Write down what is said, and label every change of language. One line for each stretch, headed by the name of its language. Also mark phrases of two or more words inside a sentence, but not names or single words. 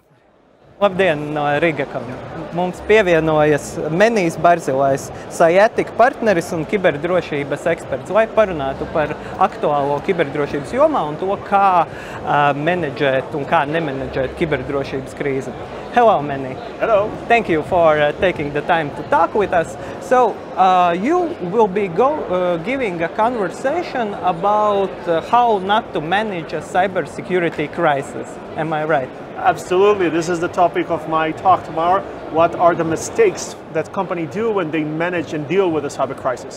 Latvian: Labdien no Riga. Mums pievienojas Menijs Barzilajs, Cytactic partneris un kiberdrošības eksperts, lai parunātu par aktuālo kiberdrošības jomā un to, kā menedžēt un kā nemenedžēt kiberdrošības krīzi.
English: Hello, Meni. Hello. Thank you for taking the time to talk with us. So, you will be giving a conversation about how not to manage a cybersecurity crisis. Am I right? Absolutely. This is the topic of my talk tomorrow. What are the mistakes that companies do when they manage and deal with a cyber crisis?